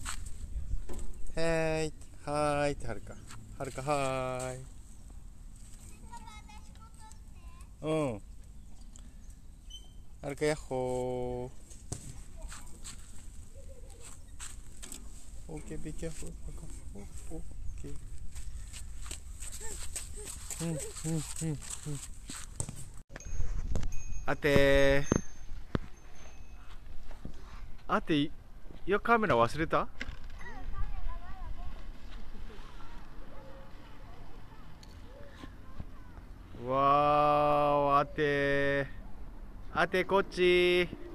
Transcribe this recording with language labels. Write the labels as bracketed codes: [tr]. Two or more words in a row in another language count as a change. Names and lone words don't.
[en] Hey, hi, Haruka. Haruka, hi. Haruka, yahoo. Okay, be careful. Okay. Ate, your camera 忘れた? Wow, ate,こっち.